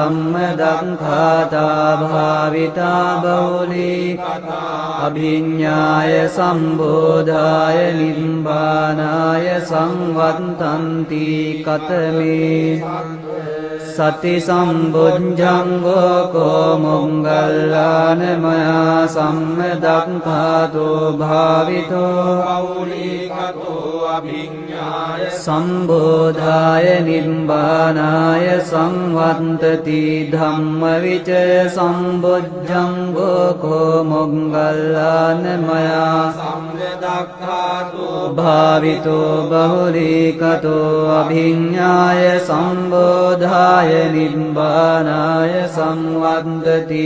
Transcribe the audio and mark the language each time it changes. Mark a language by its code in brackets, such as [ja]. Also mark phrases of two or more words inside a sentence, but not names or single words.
[pi] සම්මදක්ඛාතා භාවිතා බෞලී අභිඤ්ඤාය සම්බෝධාය නිබ්බානාය සංවත්තන්ති කතමේ සති සම්බුද්ධංගෝ කෝ මොග්ගල්ලාන මයා සම්මදක්ඛාතෝ භාවිතෝ බෞලීකතෝ අභිඤ්ඤාය සම්බෝධාය නිබ්බානාය සංවත්තති ධම්මවිචය සම්බුද්ධංගෝ කෝ මොග්ගල්ලාන මයා සම්මදක්ඛාතෝ භාවිතෝ බෞලීකතෝ අභිඤ්ඤාය සම්බෝධාය නිබ්බානාය සංවත්තති